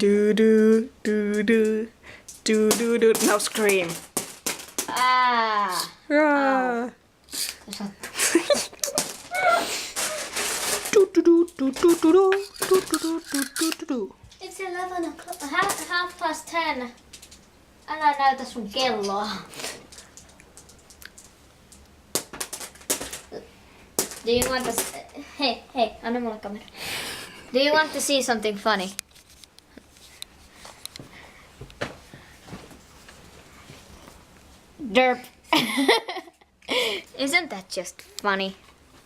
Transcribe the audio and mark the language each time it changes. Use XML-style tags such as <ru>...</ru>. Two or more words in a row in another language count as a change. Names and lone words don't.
<en>Do do do do do do do. Now scream. Ah. Ah. Ow. It's 11 o'clock. Half past 10.</en> <fi>Älä näytä sun kelloa.</fi> <en>Do you want to...</en> <fi>Hei, anna mulle kamera.</fi> <en>Do you want to see something funny? Derp. Isn't that just funny?</en>